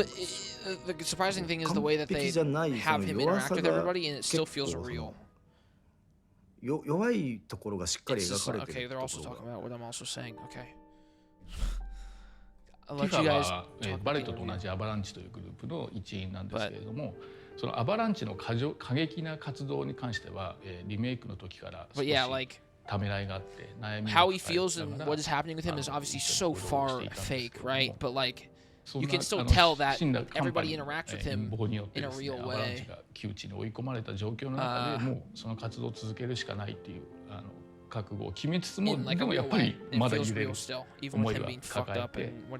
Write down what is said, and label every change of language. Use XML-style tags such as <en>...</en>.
<en>But the surprising thing is the way that they have him interact with everybody, and it still feels real.</en> <ja>弱いところがしっかり描かれている。</ja> <en>Okay, they're also talking about what I'm also saying. Okay.</en> <ja>ティファはバレットと同じアバランチというグループの一員なんですけれども、そのアバランチの過激な活動に関してはリメイクの時から少しためらいがあって悩みがあって、</ja> <en>how he feels and what is happening with him is obviously so far fake, right? But like you can still tell that everybody interacts with him in a real way.</en> <ja>アバランチが窮地に追い込まれた状況の中でもうその活動を続けるしかないっていう覚悟を決めつつも、でもやっぱりまだ揺れる思いは抱えて</ja>